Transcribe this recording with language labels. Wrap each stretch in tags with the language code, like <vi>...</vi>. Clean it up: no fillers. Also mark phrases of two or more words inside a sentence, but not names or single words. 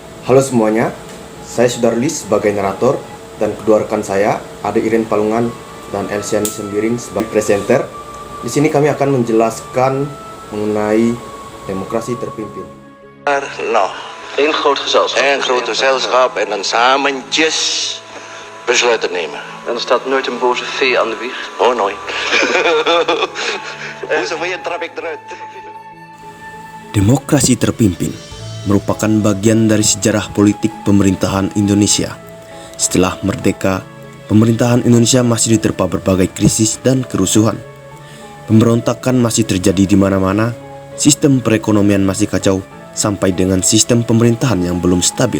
<id>Halo semuanya, saya Sudarlis sebagai narator dan kedua rekan saya, Ade Iren Palungan dan Elsiani Sembiring sebagai presenter. Di sini kami akan menjelaskan mengenai democratie terpimpin.</id> <nl>Nou, Eén groot gezelschap. een groot gezelschap en dan samen besluiten nemen. En er staat nooit een boze vee aan de wieg. Oh, nooit. Hoe weer trap ik eruit.</nl> <id>Demokrasi terpimpin merupakan bagian dari sejarah politik pemerintahan Indonesia. Setelah merdeka, pemerintahan Indonesia masih diterpa berbagai krisis dan kerusuhan. Pemberontakan masih terjadi di mana-mana, sistem perekonomian masih kacau, sampai dengan sistem pemerintahan yang belum stabil.</id>